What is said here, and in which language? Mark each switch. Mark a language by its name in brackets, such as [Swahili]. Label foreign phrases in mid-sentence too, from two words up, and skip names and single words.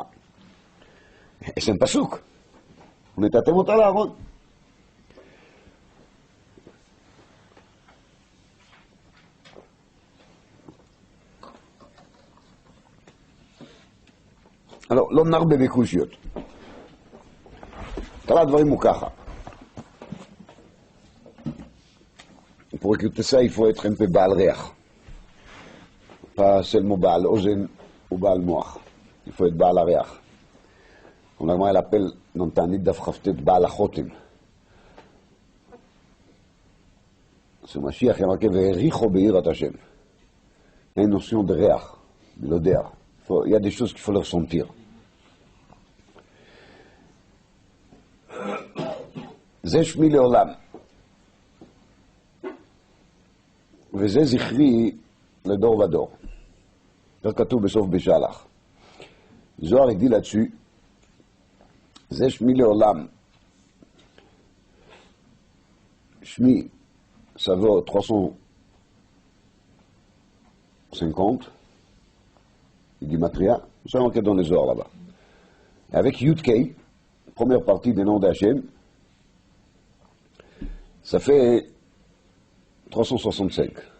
[French] Et c'est un pasouk. On est à Temota l'Aaron. Alors, [Hebrew] לא נרבה בקושיות. כל הדברים הוא ככה. [French] Pour écouter ça, il faut être un peu [Hebrew] בעל ריח. [French] Pas seulement [Hebrew] בעל אוזן [French] ou [Hebrew] בעל מוח. [French] Il faut être [Hebrew] בעל הריח. [French] On a l'appelle dans [Hebrew] תענית דף כ"ט בעל החותם. [French] C'est Mashiach, il y a marqué [Hebrew] והריחו ביראת השם. [French] Il y a une notion de ריח, de l'odeur. Il y a des choses qu'il faut le ressentir. [Hebrew] זה שמי לעולם, וזה זכרי לדור ודור. זה כתוב בסוף בשלח. זוהר הגדיל [French] là-dessus, [Hebrew] זה שמי לעולם. שמי, [French] ça vaut 350, il dit matria, c'est marqué dans les ors là-bas. Avec Yud-Kei, première partie des noms d'Hachem, ça fait 365.